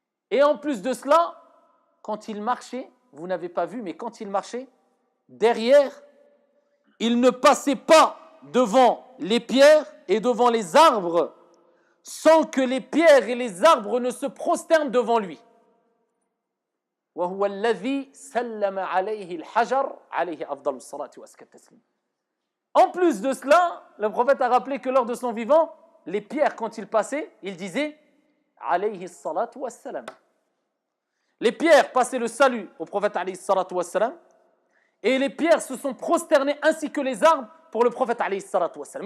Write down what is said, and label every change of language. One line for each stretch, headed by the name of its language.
French: Et en plus de cela, quand il marchait, vous n'avez pas vu, mais quand il marchait, derrière, il ne passait pas devant les pierres et devant les arbres sans que les pierres et les arbres ne se prosternent devant lui.
Arabic: وهو الذي سلم عليه الحجر عليه أفضل الصلاة وأزكى التسليم.
French: En plus de cela, le prophète a rappelé que lors de son vivant, les pierres, quand il passait, il disait
Arabic: alayhi salatu wassalam.
French: Les pierres passaient le salut au prophète
Arabic: alayhi salatu wassalam,
French: et les pierres se sont prosternées ainsi que les arbres pour le prophète alayhi salatu wassalam.